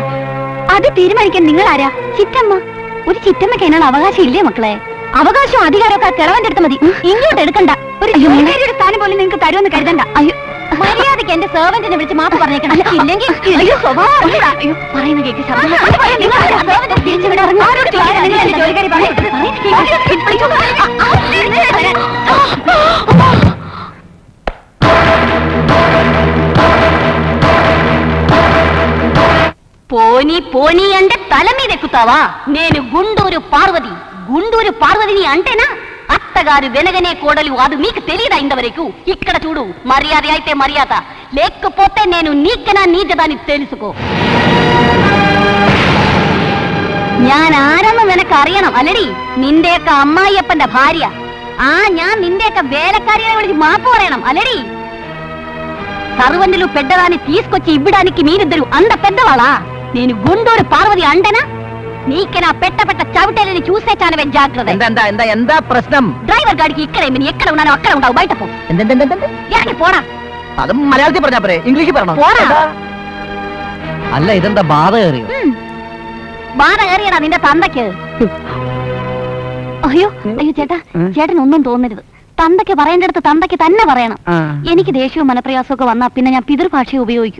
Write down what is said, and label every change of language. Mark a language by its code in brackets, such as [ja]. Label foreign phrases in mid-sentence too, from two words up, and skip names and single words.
[ml] അത് തീരുമാനിക്കാൻ നിങ്ങൾ ആരാ? ചിറ്റമ്മ. ഒരു ചിറ്റമ്മയ്ക്ക് അതിനുള്ള അവകാശം ഇല്ലേ മക്കളെ? അവകാശവും അധികാരമൊക്കെ കിളവന്റെ അടുത്ത് മതി, ഇങ്ങോട്ട് എടുക്കണ്ട. ഒരു ജോലിക്കാരിയുടെ സ്ഥാനം പോലും നിങ്ങൾക്ക് തരുമെന്ന് കരുതണ്ട. അയ്യോ, മര്യാദയ്ക്ക് എന്റെ സെർവന്റിനെ വിളിച്ച് മാപ്പ് പറഞ്ഞേക്കണം. ഇല്ലെങ്കിൽ അയ്യോ സ്വഭാവം പറയുന്ന കേക്ക് [te] పోనీ పోనీ అంటే తల మీద ఎక్కుతావా? నేను గుంటూరు పార్వతిని అంటేనా? అత్తగారు వెనగనే కోడలు, అది మీకు తెలియదా ఇంతవరకు? ఇక్కడ చూడు, మర్యాద అయితే మర్యాద, లేకపోతే నేను నీకనా నీచదాన్ని తెలుసుకో. [ml] ഞാൻ ആരെന്ന് നിനക്ക് അറിയണം അല്ലടി? നിന്റെയൊക്കെ അമ്മായിയപ്പന്റെ ഭാര്യ. ഞാൻ നിന്റെയൊക്കെ വേലക്കാരിയെ വിളിച്ച് മാപ്പ് പറയണം అల్లడి? [te] సర్వంటులు పెద్దదాన్ని తీసుకొచ్చి ఇవ్వడానికి మీరిద్దరు అంత పెద్దవాళ్ళా? నేను గుంటూరు పార్వతి అంటేనా? నీకు నా పెట్ట చవిటేలని చూసే చాలవే జాగ్రత్త. [ml] എന്താ പ്രശ്നം? [te] డ్రైవర్ గాడికి ఇక్కడే ఎక్కడ ఉన్నానో అక్కడ ఉంటావు, బయట పో. [ml] ఇറങ്ങി പോടാ. അത് മലയാളത്തിൽ പറഞ്ഞാ പോരെ, ഇംഗ്ലീഷിൽ പറഞ്ഞോ? പോടാ. അല്ല ഇതെന്താ ബാധ കയറിയോ? ബാധ കയറിയടാ നിന്റെ തന്തയ്ക്ക്. അയ്യോ ചേട്ടാ, ചേട്ടൻ ഒന്നും തോന്നരുത്. തന്തയ്ക്ക് പറയേണ്ടടുത്ത് തന്തയ്ക്ക് തന്നെ പറയണം. എനിക്ക് ദേഷ്യവും മനപ്രയാസവും ഒക്കെ വന്നാ പിന്നെ ഞാൻ പിതൃഭാഷയെ ഉപയോഗിക്കും.